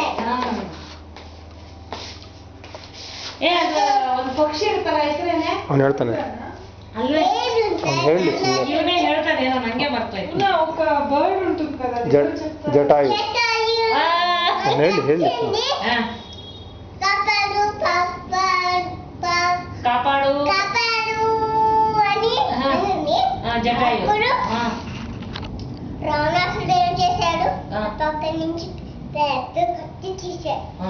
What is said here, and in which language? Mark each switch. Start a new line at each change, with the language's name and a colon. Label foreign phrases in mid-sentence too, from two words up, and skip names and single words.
Kannada: ಒಂದು ಪಕ್ಷಿ ಇರ್ತಲ್ಲ ಹೆಸರೇನೆ ಅವ್ನು ಹೇಳ್ತಾನೆ ಅಲ್ವೇ ಹೇಳಿ ಇವನೇ ಹೇಳ್ತಾನೆ ಏನೋ ನಂಗೆ ಮರ್ತೋಯ್ತು
Telugu: ಬರ್ಡ್ ఉంటుంది కదా
Kannada: జటాయు ಹೇಳಿ ಹೇಳಿ
Telugu: కాపాడు జటాయు రావణాసుడు ఏం చేశాడు పక్క నుంచి పెద్ద కత్తి తీశాడు